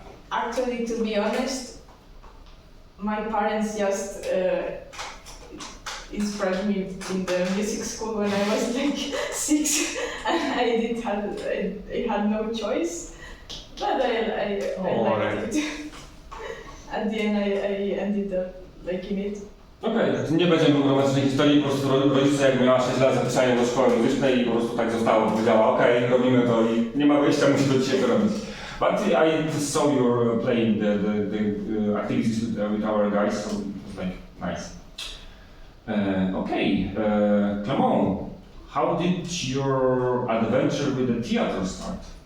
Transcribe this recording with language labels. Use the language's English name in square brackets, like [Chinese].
[English] Actually, to be honest, my parents just inspired me in the music school when I was like 6, and I had no choice, but I liked it. At the end, I ended up liking it. [Polish] Okej, nie będziemy romantycznej historii, po prostu rodzice jak miała 6 lat zapisania do szkoły muzycznej i po prostu tak zostało, powiedziała okej, robimy to i nie ma wyjścia, musimy dzisiaj to robić. [English] But I saw you playing the activities with our guys, so it was like nice. Clement, how did your adventure with the theater start?